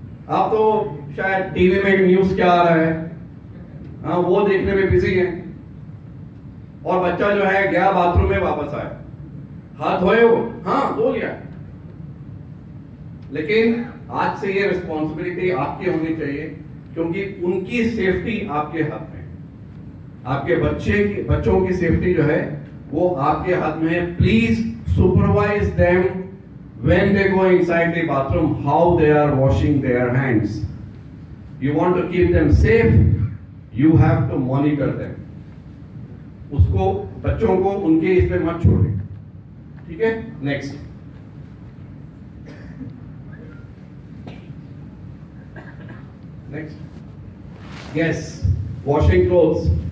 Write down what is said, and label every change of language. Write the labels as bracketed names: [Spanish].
[Hindi] आप तो शायद टीवी में न्यूज क्या आ रहा है, हाँ, वो देखने में बिजी है, और बच्चा जो है गया बाथरूम में, वापस आया, हाथ धोए हो? हाँ, धो लिया। लेकिन आज से ये रिस्पॉन्सिबिलिटी आपकी होनी चाहिए, क्योंकि उनकी सेफ्टी आपके हाथ में, आपके बच्चों की सेफ्टी जो है वो आपके हाथ में है। [English] Please supervise them when they go inside the bathroom how they are washing their hands. You want to keep them safe, you have to monitor them. [Hindi] उसको, बच्चों को उनके इसमें मत छोड़े, ठीक है? [English] Next, yes, washing clothes.